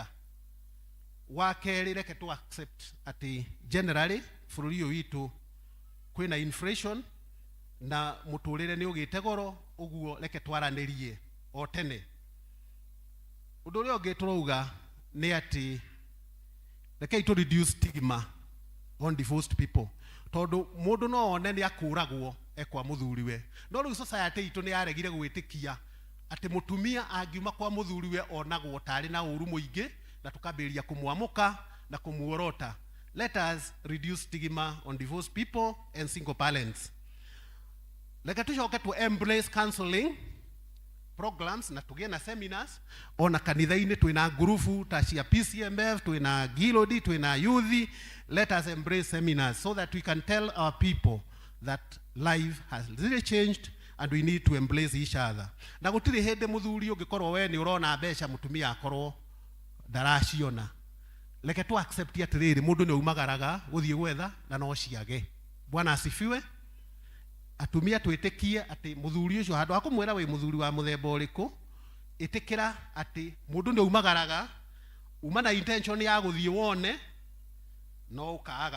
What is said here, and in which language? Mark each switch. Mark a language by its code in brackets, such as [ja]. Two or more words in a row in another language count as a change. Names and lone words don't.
[ki] Wa kerĩ, reke tu accept ati generally bũrũri ũyũ witũ kwĩna inflation na mũtũrĩre nĩ ũgĩte goro, ũguo reke twaranĩrie o tene. Ũndũ ũrĩa ũngĩ turauga nĩ ati rekei [en] to reduce stigma on divorced people, [ki] tondu mundu [en] no one [ki] ni akũragwo ekwa muthuriwe. No rĩu society itũ nĩ yaregire gwĩtĩkia ati mutumia angiuma kwa muthuriwe onagwo tari na ũru mũingĩ na tukambĩrĩria kũmwamũka na kũmuorota. [en] Let us reduce stigma on divorced people and single parents. [ki] Reke tucoke [en] to embrace counseling programs [ki] na tugĩe na seminars. Ona kanitha-inĩ twĩna ngurubu ta cia P.C.E.A, twĩna Gilodi, twĩna youth. [en] Let us embrace seminars so that we can tell our people that life has really changed and we need to embrace each other. [ki] Na gũtirĩ hĩndĩ mũthuri ũngĩkorwo we nĩ ũrona mbeca mutumia akorwo ndaraciona. Reke tu accept atĩrĩrĩ, mũndũ nĩ aumagaraga gũthiĩ gwetha na no ciage. [sw] Bwana asifiwe. [ki] Atumia twĩtĩkie ati muthuri ũcio handũ akumwĩra we muthuri wa muthemba ũrĩkũ, ĩtĩkĩra ati mũndũ nĩ aumagaraga, uma na intention ya gũthiĩ wone no ũkaaga.